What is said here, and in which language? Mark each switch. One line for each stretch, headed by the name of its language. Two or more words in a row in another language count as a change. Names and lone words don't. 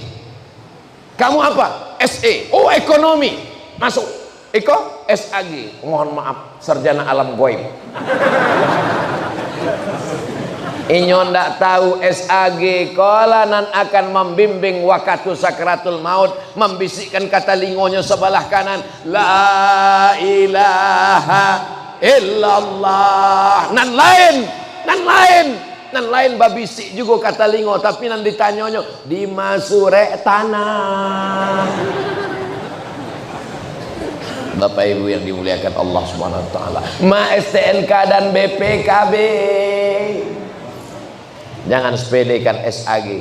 Indonesian: Kamu apa? SE, oh ekonomi. Masuk. Iko SAG, mohon maaf, sarjana alam goib.
Minangkabau: Inyo ndak tahu SAG kolanan akan membimbing waktu sakratul maut, membisikkan kata lingonya sebelah kanan,
Arabic: لا إله إلا الله.
Minangkabau: Nan lain babisik juga kata lingo, tapi nan ditanyanya di masure tanah.
Indonesian: Bapak Ibu yang dimuliakan Allah
Arabic: سبحانه وتعالى,
Indonesian: Ma STNK dan BPKB. Jangan sepelekan SAG.